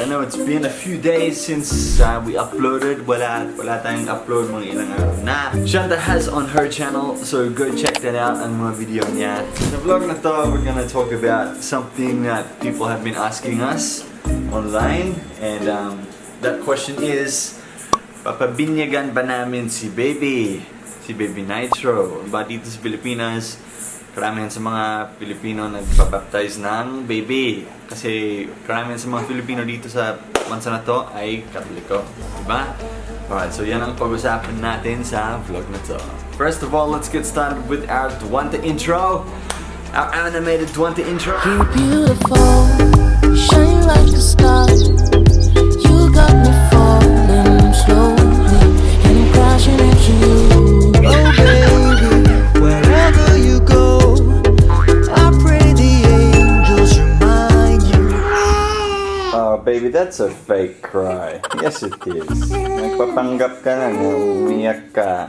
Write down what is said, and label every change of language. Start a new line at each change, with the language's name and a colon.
English: I know it's been a few days since we uploaded.
Filipino: Wala tayong upload mga ilang araw na.
English: Shanta has on her channel, so go check that out
Filipino: ang mga video niya. Sa vlog na to,
English: we're gonna talk about something that people have been asking us online. And that question is,
Filipino: papabinyagan ba namin si baby Nitro? Ba dito sa Pilipinas, karamihan sa mga Pilipino nagbabaptize ng baby. Kasi karamihan sa mga Pilipino dito sa bansa na to ay Katoliko. Diba? Alright, so yan ang pag-usapan natin sa vlog na to.
English: First of all, let's get started with our Duwanta intro. Our animated Duwanta intro. You're beautiful, you shine like a star. You got me falling slowly, and I'm crashing into you. Oh baby, wherever you go, I pray the angels remind you. Oh baby, that's a fake cry. Yes it is.
Filipino: Nagpapanggap ka na, umiyak ka.